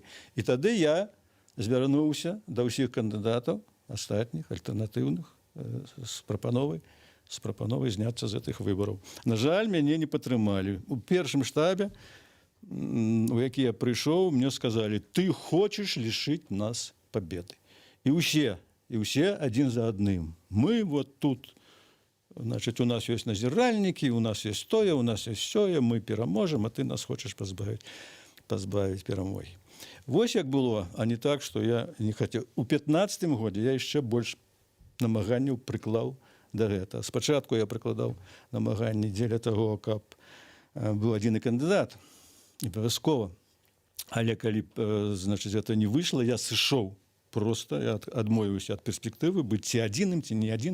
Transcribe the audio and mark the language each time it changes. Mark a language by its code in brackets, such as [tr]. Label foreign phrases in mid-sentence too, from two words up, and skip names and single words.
[be] І тады я звярнуўся да ўсіх кандыдатаў, астатніх, альтэрнатыўных, з прапановай зняцца з гэтых выбараў. На жаль, мяне не падтрымалі. У першым штабе, у які я прыйшоў, мне сказалі: ты хочаш [ru] лишыць нас победы. [be] І ўсе адзін за адным. [ru] Мы вот тут, значит, у нас есть назиральники, у нас есть тое, у нас есть сёе, [be] мы пераможем, [ru] а ты нас хочешь позбавить перамогі. [be] Вось як было, [ru] а не так, что я не хотел. [be] У 15-м годзе я яшчэ больш намаганняў прыклаў да гэта. Спачатку я прыкладаў намаганні дзеля таго, каб быў адзіны кандыдат, абавязкова. Але калі, [ru] значит, это [be] не выйшло, я сышоў. Просто я адмовіўся ад перспектывы быць ці адзіным, ці не адзіным.